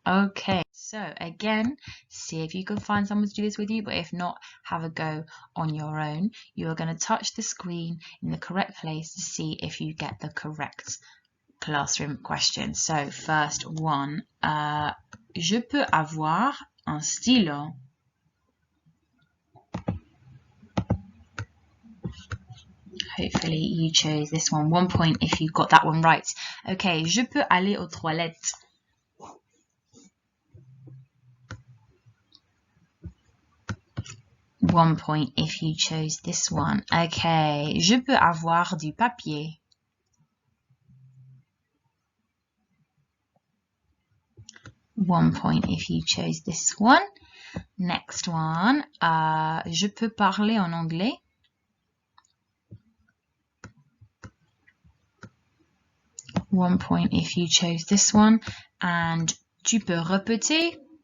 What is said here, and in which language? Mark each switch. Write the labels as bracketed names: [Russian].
[English] Okay, so again, see if you can find someone to do this with you, but if not, have a go on your own. You are going to touch the screen in the correct place to see if you get the correct classroom question. So first one, [French] je peux avoir un stylo? [English] Hopefully you chose this one. 1 point if you got that one right. [French] Okay, je peux aller aux toilettes? [English] 1 point if you chose this one. [French] Okay, je peux avoir du papier? [English] 1 point if you chose this one. Next one, [French] je peux parler en anglais. [English] One point if you chose this one. And [French] tu peux répéter.